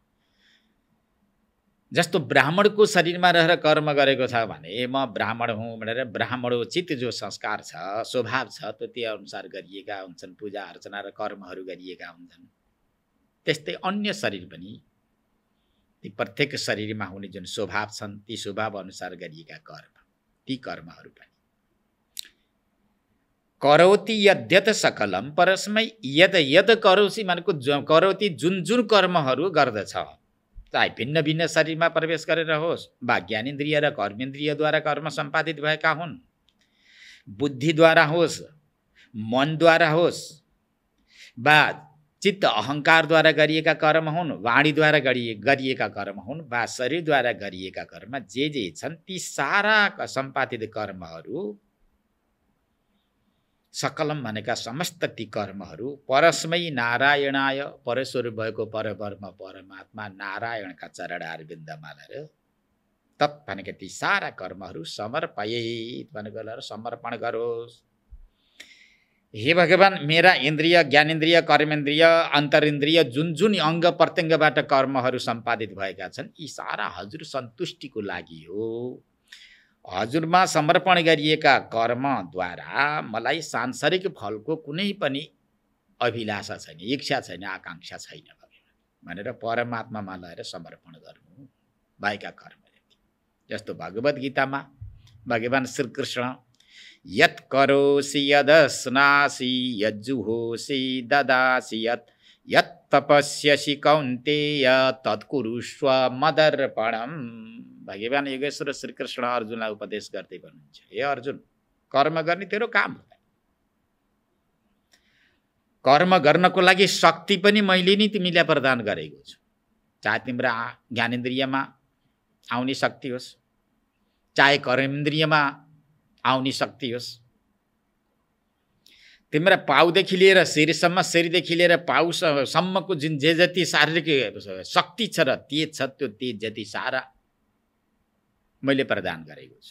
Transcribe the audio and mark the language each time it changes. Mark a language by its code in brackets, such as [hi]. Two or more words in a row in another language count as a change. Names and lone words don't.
[ne] जस्तो ब्राह्मणको शरीरमा रहेर कर्म गरेको छ भने म ब्राह्मण हुँ भनेर ब्राह्मणोचित जो संस्कार छ स्वभाव छ त्यो अनुसार गरिएका हुन्छन्, पूजा अर्चना र कर्महरू गरिएका हुन्छन्। त्यस्तै अन्य शरीर पनि ती प्रत्येक शरीरमा हुने जुन स्वभाव छन् ती स्वभाव अनुसार गरिएका कर्म, ती कर्महरू पनि [sa] करोति यद्यत सकलम परस्मै यद यद करोसि [ne] भनेको करोति जुन जुन कर्महरू गर्दछ, चाहे भिन्न भिन्न शरीरमा प्रवेश गरेर होस् वा ज्ञानेन्द्रिय र कर्मेन्द्रियद्वारा कर्म सम्पादित भएका हुन्, बुद्धिद्वारा होस्, मनद्वारा होस् वा चित्त अहङ्कारद्वारा गरिएका कर्म हुन्, वाणीद्वारा गरिएका कर्म हुन् वा शरीरद्वारा गरिएका कर्म जे जे छन् ती सारा सम्पादित कर्महरू सकलम भनेका समस्त ती कर्महरू [sa] परस्मै नारायणाय [ne] परस्वर भएको परब्रह्म परमात्मा नारायणका चरण अरविन्दमा लगेर तत् भनेका ती सारा कर्महरू समर्पयेत भनेको समर्पण गरोस्। हे भगवान, मेरा इन्द्रिय ज्ञानेन्द्रिय कर्मेन्द्रिय अन्तरिन्द्रिय जुन जुन अङ्ग प्रत्यङ्गबाट कर्महरू सम्पादित भएका छन् यी सारा हजुर सन्तुष्टिको लागि हो। हजुरमा समर्पण गरिएका कर्मद्वारा मलाई सांसारिक फलको कुनै पनि अभिलाषा छैन, इच्छा छैन, आकाङ्क्षा छैन भनेर परमात्मामा लगेर समर्पण गर्नु भएका कर्म। जस्तो भगवद् गीतामा भगवान श्रीकृष्ण [sa] यत् करोसि यदस्नासि यज्जुहोसि ददासि यत् तपस्यसि कौन्तेय तत्कुरुष्व मदर्पणम्। [ne] भगवान योगेश्वर श्रीकृष्ण अर्जुनलाई उपदेश गर्दै भन्नुहुन्छ, हे अर्जुन, कर्म गर्ने तेरो काम हो। कर्म गर्नको लागि शक्ति पनि मैले नै तिमीलाई प्रदान गरेको छु, चाहे तिम्रो ज्ञानेन्द्रियमा आउने शक्ति होस्, चाहे कर्मेन्द्रियमा आउने शक्ति होस्, तिम्रो पाउदेखि लिएर शिरसम्म, शिरदेखि लिएर पाउसम्मको जुन जे जति शारीरिक शक्ति छ र तेज छ त्यो तेज जति सारा मैले प्रदान गरेको छु।